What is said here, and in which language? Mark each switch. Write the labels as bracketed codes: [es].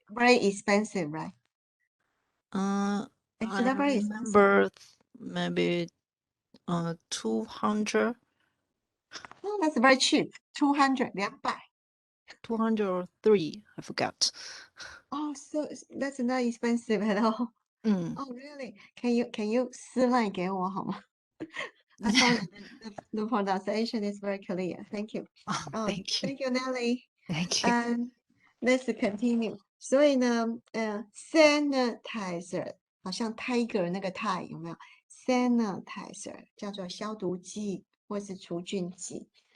[en] Very expensive, right? It's not very remember maybe 200. Oh, that's very cheap. 200, 200. 200 or 3, I forgot. Oh, so that's not expensive at all. Oh, really? Can you [zh] 私赖给我好吗？ [en] I found the pronunciation is very clear. Thank you. Thank you. Thank you, Nelly. Thank you. Let's continue. [zh] 所以呢sanitizer 好像 tiger 那个 tie 有没有 ？sanitizer 叫做消毒剂或是除菌剂。